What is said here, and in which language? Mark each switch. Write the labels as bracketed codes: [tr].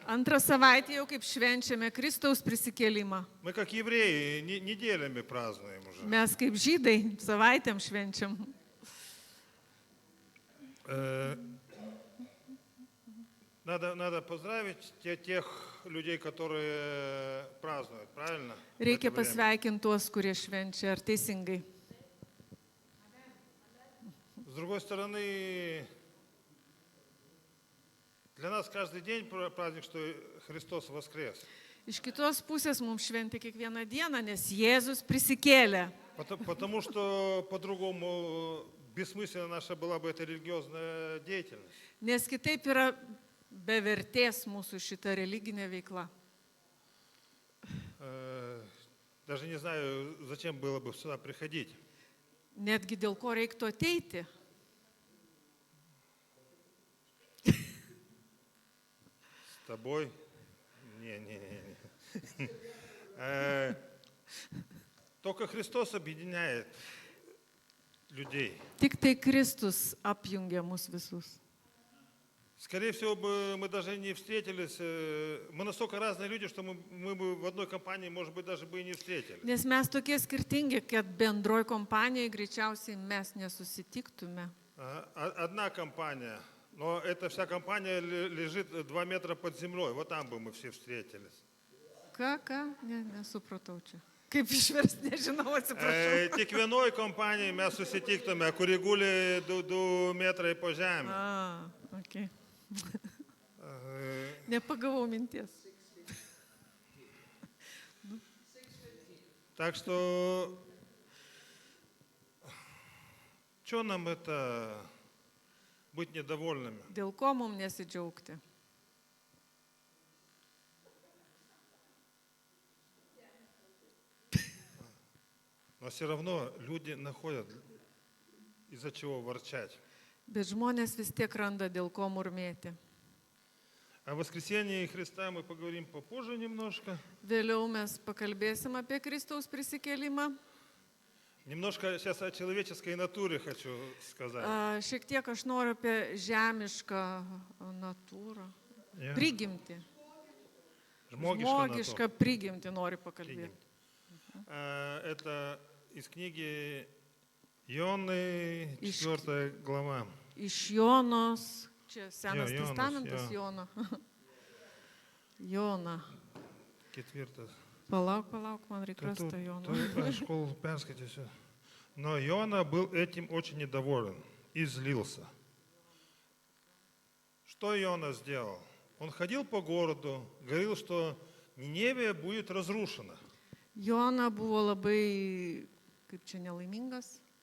[lt] Antrą savaitę jau kaip švenčiame Kristaus prisikėlimą. [ru] Мы как евреи неделями празднуем уже. [lt] Mes kaip žydai savaitėm švenčiam. [ru] Надо поздравить тех людей, которые празднуют, правильно? [lt] Reikia pasveikinti tuos, kurie švenčia, ar teisingai. [ru] С другой стороны, для нас каждый день праздник, что Христос воскрес. [lt] Iš kitos pusės mums šventė kiekvieną dieną, nes Jėzus prisikėlė. [ru] Потому что по-другому бессмысленно наша была бы эта религиозная деятельность. [lt] Nes kitaip yra be vertės mūsų šita religinė veikla. [ru] Даже не знаю, зачем было бы сюда приходить. [lt] Netgi dėl ko reiktų ateiti. [ru] С тобой? Не. Только Христос объединяет людей. [lt] Tik tai Kristus apjungia mus visus. [ru] Скорее всего, мы даже не встретились. Мы настолько разные люди, что мы бы в одной компании, может быть, даже бы и не встретились. [lt] Nes mes tokie skirtingi, kad bendroj kompanijoje greičiausiai mes nesusitiktume. [ru] Одна компания, но эта вся компания лежит 2 метра под землей. Вот там бы мы все встретились. [lt] Ką? Nesupratau čia. Kaip išversti, nežinau, atsiprašau. Tik vienoj kompanijai mes susitiktume, kuri guli 2 metrai po žemę. [en] Okay. [lt] Nepagavau minties. [ru] Так что, что нам это быть недовольными? [lt] Dėl ko mums nesidžiaugti? [ru] Но все равно люди находят, из-за чего ворчать. [lt] Bet žmonės vis tiek randa dėl ko murmėti. [ru] О воскресении Христа мы поговорим попозже немножко. [lt] Vėliau mes pakalbėsim apie Kristaus prisikėlimą. [ru] Немножко сейчас о человеческой натуре хочу сказать. [lt] Šiek tiek aš noriu apie žemišką natūrą. Prigimtį. Žmogišką prigimtį noriu pakalbėti. [ru] Это из книги Ионы, 4 глава. [lt] Iš Jonos, čia Senas testamentas Jono. Jona. 4. Palauk, man reikia rasti Joną. [ru] Школу перскайте все. Но Иона был этим очень недоволен и злился. Что Иона сделал? Он ходил по городу, говорил, что Ниневия будет разрушена. [lt] Jona buvo labai, kaip čia, nelaimingas.